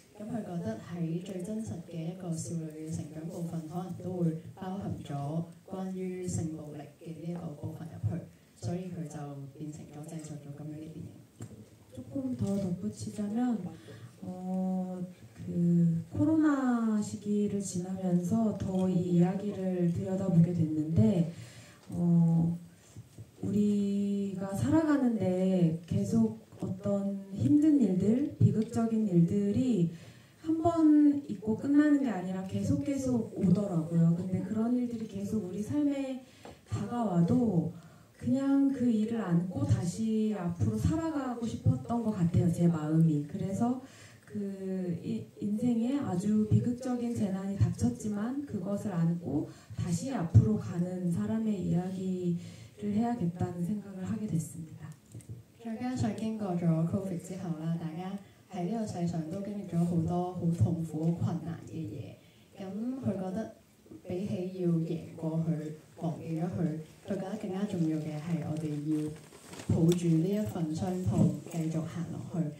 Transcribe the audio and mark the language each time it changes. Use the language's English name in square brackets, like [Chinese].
[Cantonese] 咁佢覺得喺最真實嘅一個少女嘅成長部分，可能都會包含咗關於性暴力嘅呢一個部分入去，所以佢就變成咗製作咗咁樣嘅電影。 [Korean] 조금 더 덧붙이자면 그 코로나 시기를 지나면서 더 이 이야기를 들여다보게 됐는데 우리가 살아가는데 계속 어떤 힘든 일들, 비극적인 일들이 한 번 있고 끝나는 게 아니라 계속 오더라고요. 근데 그런 일들이 계속 우리 삶에 다가와도 그냥 그 일을 안고 다시 앞으로 살아가고 싶었던 것 같아요. 제 마음이. 그래서 그 인생에 아주 비극적인 재난이 닥쳤지만 그것을 안고 다시 앞으로 가는 사람의 이야기를 해야겠다는 생각을 하게 됐습니다. [Cantonese] 再加上經過咗 Covid 之後啦，大家喺呢個世上都經歷咗好多好痛苦、好困難嘅嘢。咁佢覺得比起要贏過去、忘記咗佢，佢覺得更加重要嘅係我哋要抱住呢一份傷痛繼續行落去。